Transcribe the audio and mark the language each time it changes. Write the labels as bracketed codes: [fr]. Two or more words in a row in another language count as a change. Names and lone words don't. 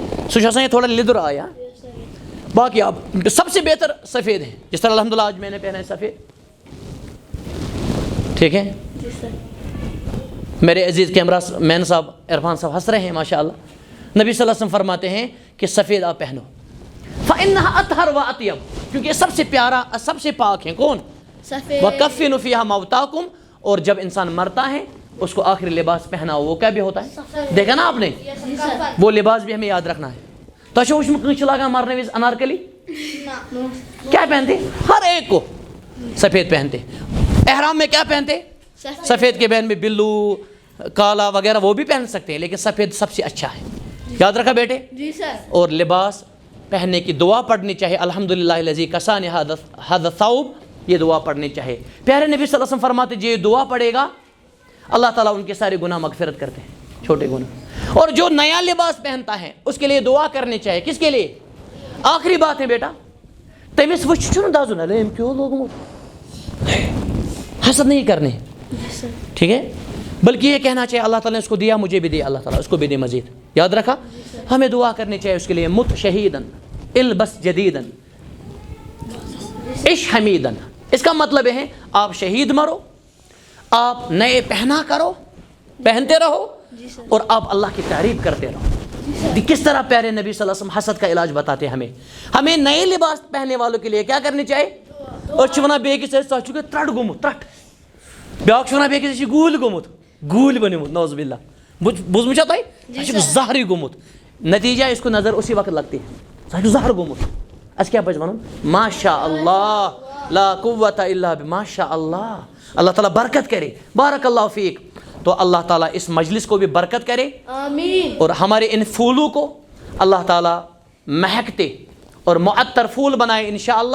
[ur] سوچا یہ تھوڑا لدر آیا، باقی آپ سب سے بہتر سفید ہے، جس طرح الحمدللہ آج میں نے پہنا ہے سفید، ٹھیک ہے؟ میرے عزیز کیمرہ مین صاحب عرفان صاحب ہنس رہے ہیں ماشاءاللہ۔ نبی صلی اللہ علیہ وسلم فرماتے ہیں کہ سفید آپ پہنو، [ar] فَإِنَّهَا أَطْهَرُ وَأَطْيَبُ، [ur] کیونکہ یہ سب سے پیارا، سب سے پاک ہیں، کون؟ سفید۔ [ar] وَكَفِّنُوا فِيهَا مَوْتَاكُمْ، [ur] اور جب انسان مرتا ہے اس کو آخری لباس پہنا وہ کیا بھی ہوتا ہے؟ دیکھا نا آپ نے، وہ لباس بھی ہمیں یاد رکھنا ہے۔ تو اچھا وچ میں لگا مارنے ویز انارکلی کیا پہنتے؟ ہر ایک کو سفید پہنتے۔ احرام میں کیا پہنتے؟ سفید کے بین میں بلو، کالا وغیرہ وہ بھی پہن سکتے ہیں، لیکن سفید سب سے اچھا ہے، یاد رکھا بیٹے۔ جی سر۔ اور لباس پہننے کی دعا پڑھنی چاہیے، [ar] الحمدللہ الذی کسانی ھذا الثوب، [ur] یہ دعا پڑھنی چاہیے۔ پیارے نبی صلی اللہ علیہ وسلم فرماتے جو یہ دعا پڑھے گا اللہ تعالیٰ ان کے سارے گناہ مغفرت کرتے ہیں، چھوٹے گناہ۔ اور جو نیا لباس پہنتا ہے اس کے لیے دعا کرنی چاہیے، کس کے لیے؟ آخری بات ہے بیٹا، [ks] تمس وچ چھُنہٕ دزُن، ارے أمۍ کیوں لوگمُت، [ur] حسد نہیں کرنے، ٹھیک ہے؟ بلکہ یہ کہنا چاہیے اللہ تعالیٰ نے اس کو دیا، مجھے بھی دیا، اللہ تعالیٰ اس کو بھی دے مزید، یاد رکھا۔ [ar] ہمیں دعا کرنی چاہیے اس کے لیے، مت شہیدن البس جدیدن عش حمیدن، [ur] اس کا مطلب ہے آپ شہید مرو، آپ نئے پہنا کرو، پہنتے رہو، اور آپ اللہ کی تعریف کرتے رہو۔ کس طرح پیارے نبی صلی اللہ علیہ وسلم حسد کا علاج بتاتے ہیں ہمیں نئے لباس پہننے والوں کے لیے کیا کرنی چاہیے؟ [ks] اور چونا بے کی سے ترٹ گم ترٹ بیاکھ چھُ وَنان بیٚکِس یہِ چھُ گوٗلۍ گوٚمُت گوٗلۍ بنیومُت نوز باللہ بوٗزمُت چھا تۄہہِ اَسہِ چھُ زہرٕے گوٚمُت نتیٖجہ [ur] اس کو نظر اسی وقت لگتی ہے [ks] سُہ چھُ زہر گوٚمُت اَسہِ کیٛاہ پَزِ وَنُن ماشاء اللہ [ar] لا قوت الا ماشاء اللہ [ks] اللہ تعالیٰ برکت کرے [ar] بارک اللہ فیک. [ur] تو اللہ تعالیٰ اس مجلس کو بھی برکت کرے اور ہمارے ان پھولوں کو اللہ تعالیٰ مہکتے اور معطر پھول بنائے انشاءاللہ.